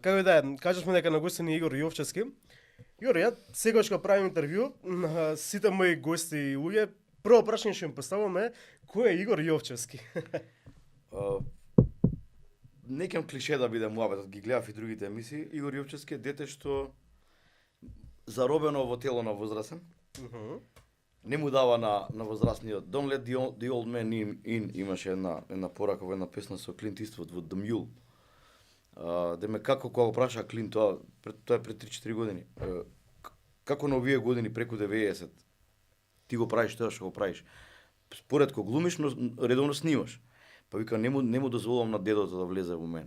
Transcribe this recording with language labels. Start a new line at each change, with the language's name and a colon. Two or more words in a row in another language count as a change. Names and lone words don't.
Macedonian: Како и да е, кажавме дека на гостин е Игор Јовчевски. Игор, ја секогаш кога правим интервју на сите мои гости и луѓе, прво прашање што им поставувам е кој е Игор Јовчевски? Не кем клише да биде муабетот, ги гледав и другите емисии. Игор Јовчевски е дете што заробено во тело на возрасен. Не му дава на возрастниот.
English: Don't let the old man in
Macedonian: имаше една порака во една песна со Клинт Иствуд во The Mule. Деме како кога го праша Клинт тоа е пред 3-4 години. Како на овие години преку 90 ти го правиш тоа што го правиш. Според кога глумиш, но редовно снимаш. Па вика не му дозволувам на дедото да влезе во мене.